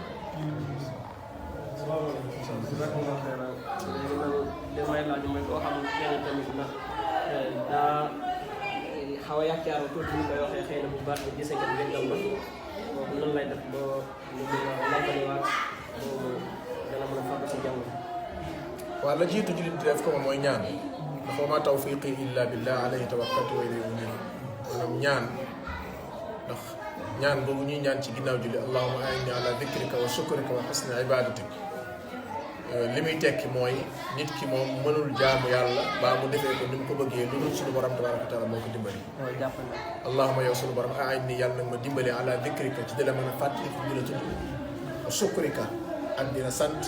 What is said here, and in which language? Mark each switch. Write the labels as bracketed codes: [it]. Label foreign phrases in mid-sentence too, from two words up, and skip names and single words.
[wo] damay laaj mooy koo xam ne tamit ndax daa xaw a yaakaaru tuuti ñu koy waxee xëy na bu baax ni gisee kat wéndal ba kooku nan lay def ba ñu mën a laajaliwaat boobu dana mën a fàgg si jaww ji. waaw la jiitu jullit di def ko moom mooy ñaan ndax [ar] وما توفيقي إلا بالله عليه توكلت وإليه أنيب [wo] maanaam ñaan ndax ñaan boobu ñuy ñaan ci ginnaaw julli [ar] اللهم أعني على ذكرك وشكرك وحسن عبادتك [wo] li muy tekki mooy nit ki moom mënul jaamu yàlla baa mu defee ko ni mu ko bëggee lu dul suñu borom [ar] تبارك وتعالى [wo] moo ko dimbali allahumma yow suñu borom a'inni yàlla nag ma dimbali [ar] على ذكرك [wo] ci di la mën a fàttali di la tudd [ar] وشكرك [wo] ak dina sant